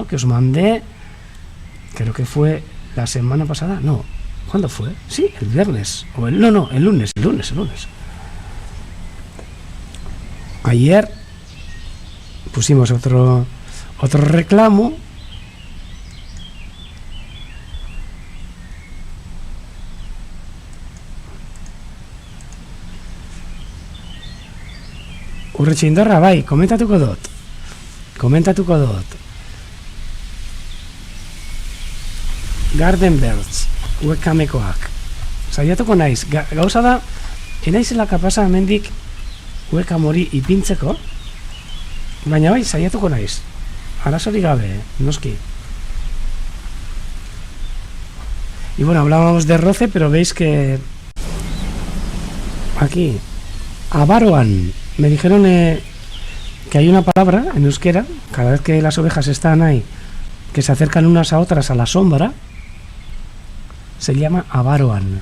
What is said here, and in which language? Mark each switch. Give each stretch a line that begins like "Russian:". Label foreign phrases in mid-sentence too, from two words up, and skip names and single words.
Spanish: Que os mandé, creo que fue la semana pasada, no, ¿cuándo fue? Sí, el viernes, el lunes. Ayer pusimos otro reclamo.
Basque: Urrechindorra, bai, komentatuko dut. Garden Birds, webkamekoak. Saiatuko naiz, gauza da, enaizela kapasa hemendik webkam hori ipintzeko, baina bai, saiatuko naiz. Arazorik gabe, noski.
Spanish: Y bueno, hablábamos de roce, pero veis que aquí, Abaroan, me dijeron que hay una palabra en euskera, cada vez que las ovejas están ahí, que se acercan unas a otras a la sombra, se llama Abaroan.